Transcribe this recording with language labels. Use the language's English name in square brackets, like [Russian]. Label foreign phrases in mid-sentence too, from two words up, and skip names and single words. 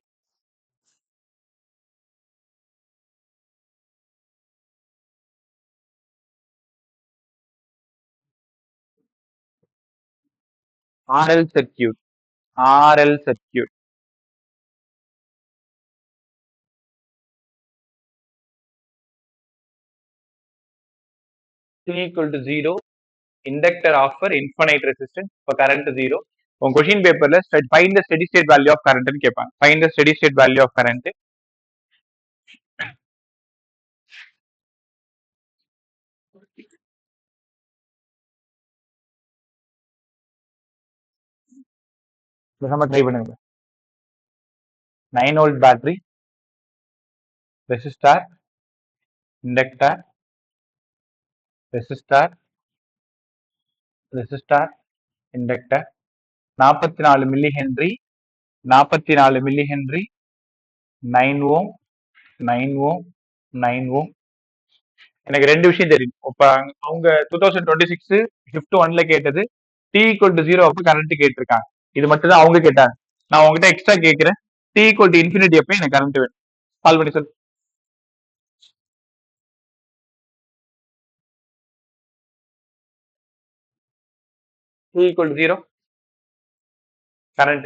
[English] RL circuit, RL circuit. t equal to 0 inductor offer infinite resistance for current 0 [Tamil] உங்க கொஸ்டின் பேப்பர்ல [English] find the steady state value of current [Tamil] னு கேட்பாங்க [English] find the steady state value of current [Tamil] நம்ம ட்ரை பண்ணுங்க [English] 9 volt battery resistor inductor resistor resistor inductor 44 milli henry 44 milli henry 9 ohm 9 ohm 9 ohm [Tamil] எனக்கு ரெண்டு விஷயம் தெரியும் இப்ப அவங்க 2026 ஷிஃப்ட் 1ல கேட்டது [English] t equal to 0 [Tamil] அப்ப கரண்ட் கேட்டிருக்காங்க இது மட்டும் தான் அவங்க கேட்டாங்க நான் உங்ககிட்ட எக்ஸ்ட்ரா கேட்கிறேன் [English] t equal to infinity [Tamil] அப்ப எனக்கு கரண்ட் வேணும் கால் பண்ணி சொல்லு [English] t equal to 0 current